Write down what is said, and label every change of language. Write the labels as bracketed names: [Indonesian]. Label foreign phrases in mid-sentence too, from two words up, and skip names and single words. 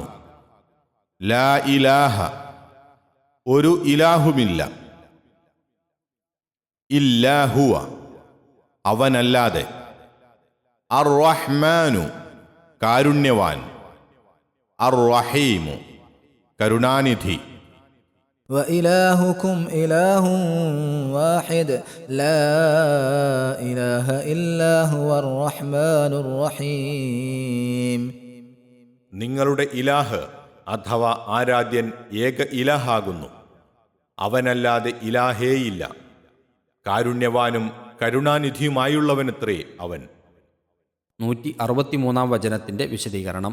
[Arabic] لا إله, [Malayalam] ഒരു ഇലാഹുമില്ല. ഇല്ലാഹുവ, അവനല്ലാതെ. [Arabic] الرحمن, [Malayalam] കാരുണ്യവാൻ. [Arabic] الرحيم, [Malayalam] കരുണാനിധി. [Arabic] وإلهكم إله واحد لا إله إلا هو الرحمن الرحيم. [Malayalam] നിങ്ങളുടെ ഇലാഹ് അഥവാ ആരാധ്യൻ ഏക ഇലാഹാകുന്നു. അവനല്ലാതെ ഇലാഹേയില്ല. കാരുണ്യവാനും കരുണാനിധിയുമായുള്ളവനത്രേ അവൻ. 163 വചനത്തിൻ്റെ വിശദീകരണം.